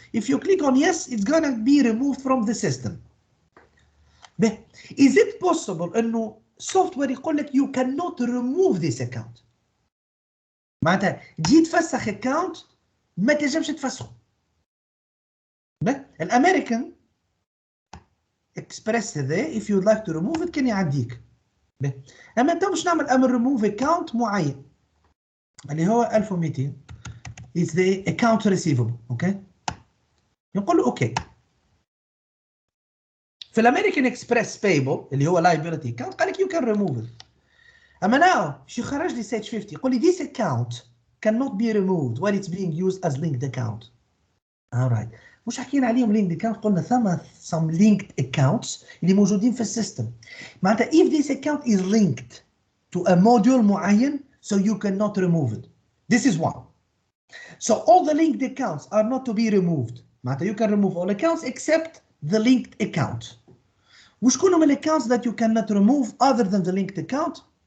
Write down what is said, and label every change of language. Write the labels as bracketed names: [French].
[English] If you click on yes, it's gonna be removed from the system. Is it possible انه software يقول لك you cannot remove this account؟ [Arabic] معناتها تجي تفسخ account ما تنجمش تفسخه. الامريكان اكسبريس هذا [English] if you'd like to remove it [Arabic] كان يعديك. اما انت باش نعمل امر remove account معين اللي هو 1200 [English] is the account receivable. [Arabic] اوكي نقول له اوكي. في الامريكان اكسبريس بايبل اللي هو liability account قال لك [English] you can remove it. اما now [Arabic] شو خرج لي [English] sage 50 يقول لي this account cannot be removed when it's being used as linked account. alright. [Arabic] مش حكينا عليهم linked account قلنا ثم [English] some linked accounts [Arabic] اللي موجودين في السيستم. [English] معناتها if this account is linked to a module معين so you cannot remove it. This is one. So all the linked accounts are not to be removed. معناتها you can remove all accounts except the linked account. [Arabic] وشكون هم [English] accounts that you cannot remove other than the linked account?